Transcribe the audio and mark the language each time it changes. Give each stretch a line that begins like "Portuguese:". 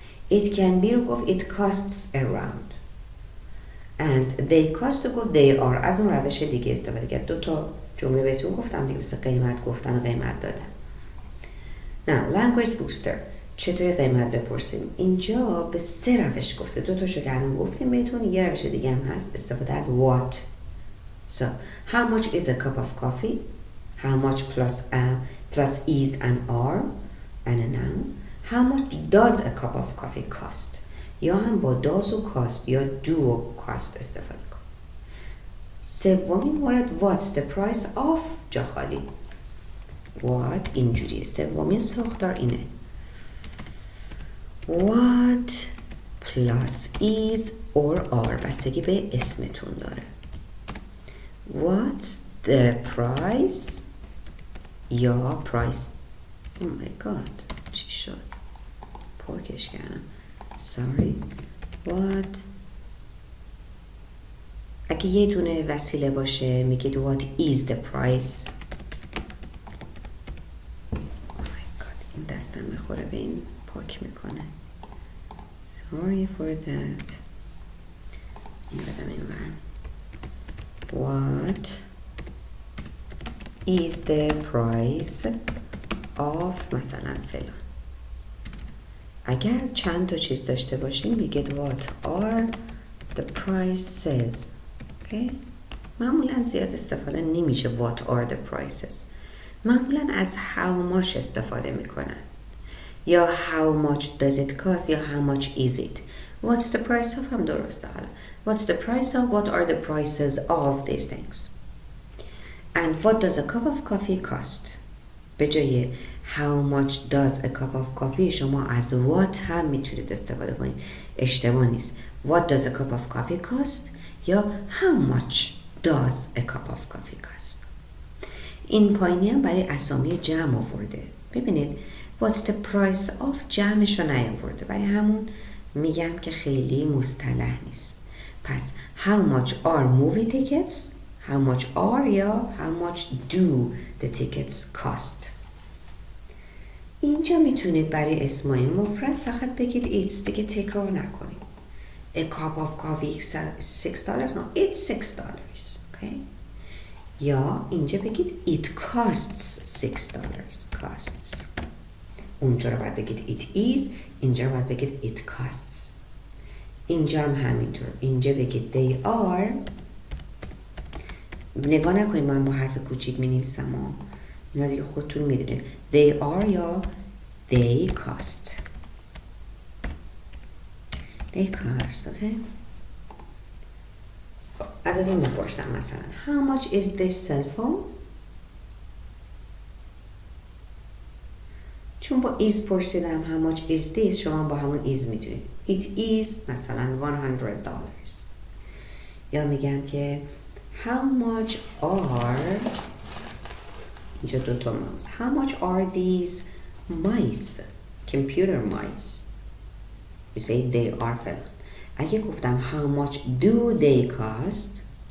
English: It can be
Persian: رو گفت
English: it costs around. And they cost رو گفت they are.
Persian: از اون روش دیگه استفاده کرد. 2 تا جمله بهتون گفتم دیگه، مثل قیمت گفتن و قیمت دادن.
English: Now, language booster.
Persian: چطوری قیمت بپرسیم؟ اینجا به 3 روش گفته. 2 تاشو که الان گفتیم بهتون، یه روش دیگه هم هست، استفاده از what.
English: So, how much is a cup of coffee? How much plus is and are and a noun. How much does a cup of coffee cost?
Persian: یا هم با does و cost یا do و cost استفاده کن. سومین مورد
English: what's the price of
Persian: جا خالی. what اینجوریه. سومین ساختار اینه.
English: what plus is or are
Persian: بستگی به اسمتون داره.
English: what's the price یا price. oh my god
Persian: چی شد؟ پاکش کردم.
English: sorry.
Persian: what اگه یه دونه وسیله باشه میگید
English: what is the price. oh my god
Persian: این دستم میخوره به این پاک میکنه.
English: sorry for that.
Persian: این بدم این ورم.
English: what is the price of
Persian: مثلا فلان. اگر چند تا چیز داشته باشیم میگید
English: what are the prices. okay?
Persian: معمولا زیاد استفاده نمیشه
English: what are the prices.
Persian: معمولا از how much استفاده میکنن یا
English: how much does it cost
Persian: یا
English: how much is it. what's the price of
Persian: هم درسته. حالا
English: what's the price of what are the prices of these things. and what does a cup of coffee cost.
Persian: به جای
English: how much does a cup of coffee
Persian: شما از what هم میتونید استفاده کنید. اشتباه نیست.
English: what does a cup of coffee cost یا how much does a cup of coffee cost.
Persian: این پایینی هم برای اسامی جمع آورده. ببینید
English: what's the price of
Persian: جمعش رو نیاورده، برای همون میگم که خیلی مصطلح نیست.
English: پس how much are movie tickets. how much are یا how much do the tickets cost.
Persian: اینجا میتونید برای اسمای مفرد فقط بگید it's دیگه تکرار نکنید.
English: a cup of coffee is $6. no, it's $6. okay?
Persian: یا اینجا بگید
English: it costs $6. costs.
Persian: اونجا رو باید بگید
English: it is.
Persian: اینجا رو باید بگید
English: it costs.
Persian: اینجا هم همینطور. اینجا بگید
English: they are.
Persian: نگاه نکنید من با حرف کوچیک می نویسم ها. اینا دیگه خودتون میدونید.
English: they are یا they cost. they cost. okay?
Persian: ازتون میپرسم مثلا
English: how much is this cell phone.
Persian: چون با is پرسیدم
English: how much is this
Persian: شما با همون is میدونید.
English: it is مثلا $100.
Persian: یا میگم که
English: how much are
Persian: اینجا 2 ماوس.
English: How much are these mice? Computer mice. You say they are فلان.
Persian: اگه گفتم
English: how much do they cost?